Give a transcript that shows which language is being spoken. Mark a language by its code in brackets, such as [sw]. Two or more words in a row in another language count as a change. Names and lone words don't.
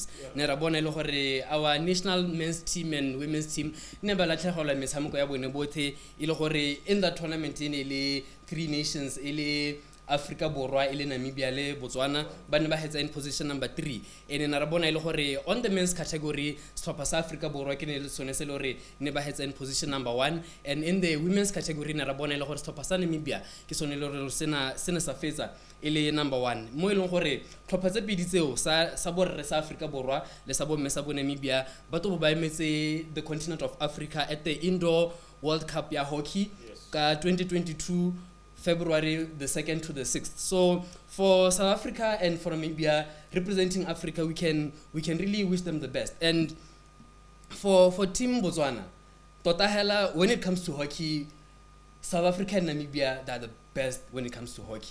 [en] Our national men's team and women's team never in that tournament in 3 nations, Africa Borwa, Namibia, Botswana, but in position number 3. And in on the men's category, South Africa Borwa in position number 1. And in the women's category, Namibia, number 1. [tn] Mo eleng gore tlhopha tse pedi tseo sa Africa Borwa le sa Namibia ba to ba emetse [en] the continent of Africa at the Indoor World Cup [tn] ya hockey ka 2022 [en] February the 2nd to the 6th. So for South Africa and for Namibia representing Africa, we can really wish them the best. And for Team Botswana, Totahela, when it comes to hockey, South Africa and Namibia, they're the best when it comes to hockey.